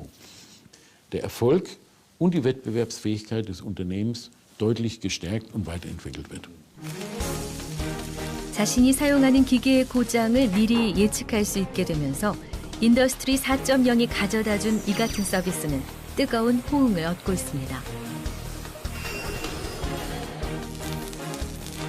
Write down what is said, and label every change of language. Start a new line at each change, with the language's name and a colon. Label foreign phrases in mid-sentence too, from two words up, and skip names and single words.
German: Der Erfolg und die Wettbewerbsfähigkeit des Unternehmens deutlich gestärkt und weiterentwickelt wird.
Korean: 자신이 사용하는 기계의 고장을 미리 예측할 수 있게 되면서 인더스트리 4.0이 가져다준 이 같은 서비스는 뜨거운 호응을 얻고 있습니다.